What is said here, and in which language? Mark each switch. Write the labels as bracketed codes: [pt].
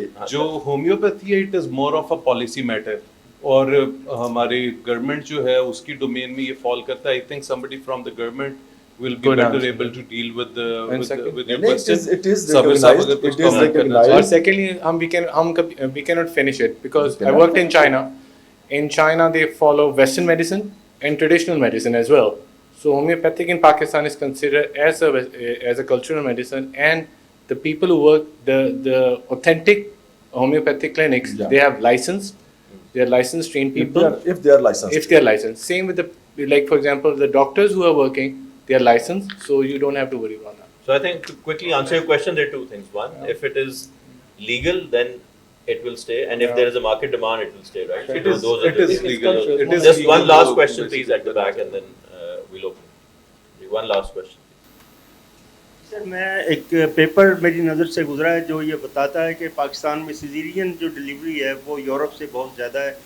[ur] جو ہومیوپیتھی ہے it is more of a policy metre, اور ہماری گورنمنٹ جو ہے اس کی ڈومین میں یہ فال کرتا ہے. [en] I think somebody from the government will be better able to deal with your question. It is recognized. Or secondly, we cannot finish it because I worked in China. In China, they follow Western medicine and traditional medicine as well. So homeopathic in Pakistan is considered as a cultural medicine, and the people who work the authentic homeopathic clinics, they have license. They are licensed trained people. If they are licensed. Same with like for example, the doctors who are working, they are licensed, so you don't have to worry about that. So I think to quickly answer your question, there are 2 things. One, if it is legal, then it will stay, and if there is a market demand, it will stay, right? It is legal. Just one last question, please, at the back, and then we'll open. One last question. [ur] سر میں ایک paper میری نظر سے گزرا ہے جو یہ بتاتا ہے کہ پاکستان میں سیزیرین جو ڈلیوری ہے وہ یورپ سے بہت زیادہ ہے.